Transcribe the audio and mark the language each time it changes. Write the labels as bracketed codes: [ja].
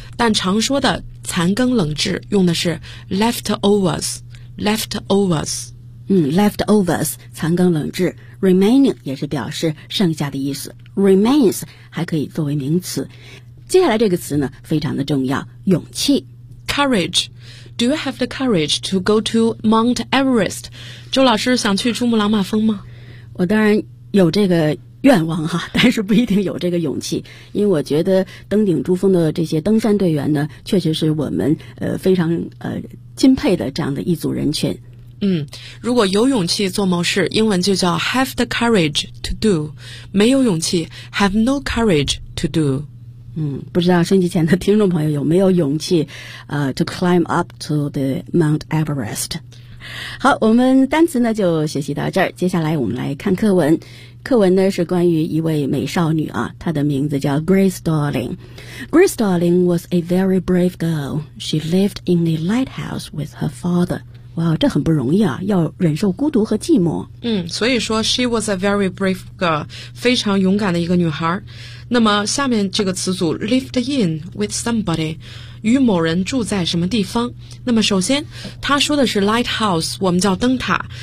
[zh] 但常说的残羹冷炙用的是 leftovers， leftovers。嗯， leftovers 残羹冷炙， remaining 也是表示剩下的意思， remains 还可以作为名词。接下来这个词呢非常的重要，勇气 [en] courage。 Do you have the courage to go to Mount Everest？ [zh] 周老师想去珠穆朗玛峰吗？我当然有这个愿望哈，但是不一定有这个勇气，因为我觉得登顶珠峰的这些登山队员呢确实是我们非常钦佩的这样的一组人群。嗯，如果有勇气做某事英文就叫 [en] have the courage to do， [zh] 没有勇气 [en] have no courage to do。 [zh] 嗯，不知道升级前的听众朋友有没有勇气 [en] to climb up to the Mount Everest。 [zh] 好，我们单词呢就学习到这儿，接下来我们来看课文。课文呢是关于一位美少女啊，她的名字叫 Grace Darling。 [en] Grace Darling was a very brave girl. She lived in a lighthouse with her father. [zh] 哇，这很不容易啊，要忍受孤独和寂寞。嗯，所以说 [en] she was a very brave girl， [zh] 非常勇敢的一个女孩。那么下面这个词组 lived in with somebody， 与某人住在什么地方。那么首先他说的是 lighthouse， 我们叫灯塔。